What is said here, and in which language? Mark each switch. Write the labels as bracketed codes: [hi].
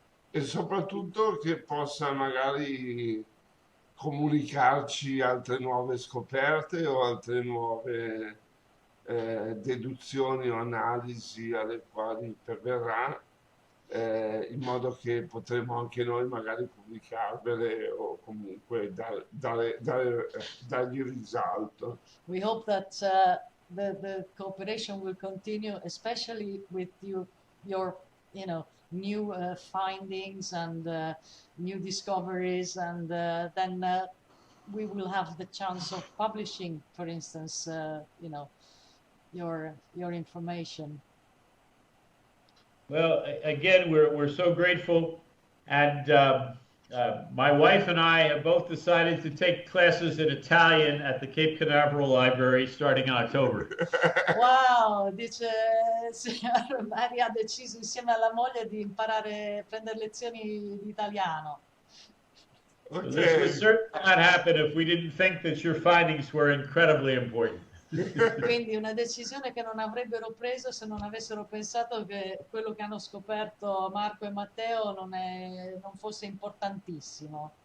[it] e soprattutto che possa magari comunicarci altre nuove scoperte o altre nuove deduzioni o analisi alle quali perverrà, in modo che potremo anche noi magari pubblicarvele o comunque dargli risalto. [en] We hope that the cooperation will continue, especially with your new findings and new discoveries, and then we will have the chance of publishing, for instance, your information. Well, again, we're so grateful, and my wife and I have both decided to take classes in Italian at the Cape Canaveral Library starting in October. [it] Wow, dice signor Barry ha deciso insieme alla moglie di prendere lezioni di italiano. [en] So this would certainly not happen if we didn't think that your findings were incredibly important. [it] Quindi una decisione che non avrebbero preso se non avessero pensato che quello che hanno scoperto Marco e Matteo non fosse importantissimo.